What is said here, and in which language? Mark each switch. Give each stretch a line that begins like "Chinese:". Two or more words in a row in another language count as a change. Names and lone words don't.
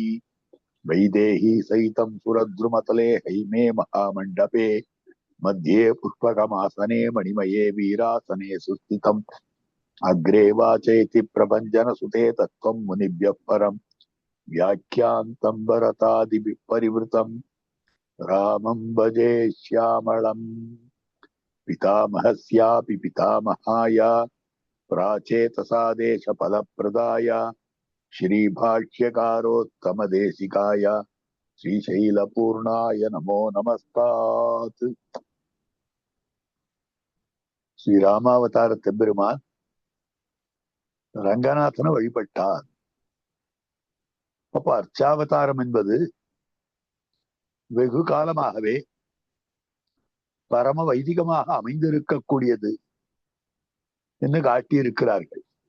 Sanskrit: वैदेही सहितं सुरद्रुमतले हैमे महामण्डपे मध्ये पुष्पकमासने मणिमये वीरासने सुस्थितम् अग्रे वाचेति प्रभञ्जनसुते तत्त्वं मुनिभ्यः परम् व्याख्यान्तं भरतादिभिः परिवृतं रामं भजे श्यामळम्। पितामहस्यापि पितामहाय प्राचेतसादेशफलप्रदाय श्रीभाष्यकारोत्तमदेशिकाय श्रीशैलपूर्णाय नमो नमस्तात्.
Tamil: ஸ்ரீராமாவதார தெம்பெருமான் ரங்கநாதனை வழிபட்டார். அப்ப அர்ச்சாவதாரம் என்பது வெகு காலமாகவே பரம வைதிகமாக அமைந்திருக்கக்கூடியது என்று காட்டியிருக்கிறார்கள்.